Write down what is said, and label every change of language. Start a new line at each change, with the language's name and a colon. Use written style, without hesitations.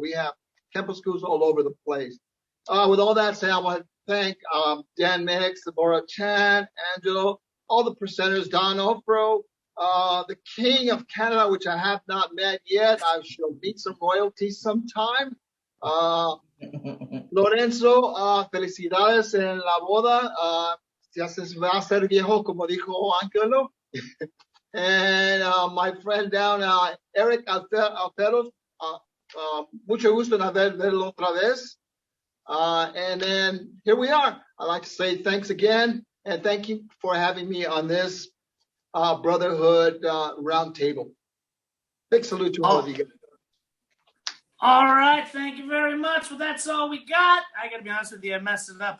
English: We have Kenpo schools all over the place. With all that said, I want to thank Dan Mix, Deborah Chan, Angelo, all the presenters, Don Ofro, the King of Canada, which I have not met yet. I shall meet some royalty sometime.
Spanish: Lorenzo, felicidades en la boda. Ya se va a ser viejo, como dijo Angelo.
English: And my friend down,
Spanish: Erick Alfaro, mucho gusto en verlo otra vez.
English: And then here we are. I'd like to say thanks again, and thank you for having me on this Brotherhood Roundtable. Big salute to all of you guys. All right, thank you very much. Well, that's all we got. I got to be honest with you, I messed it up.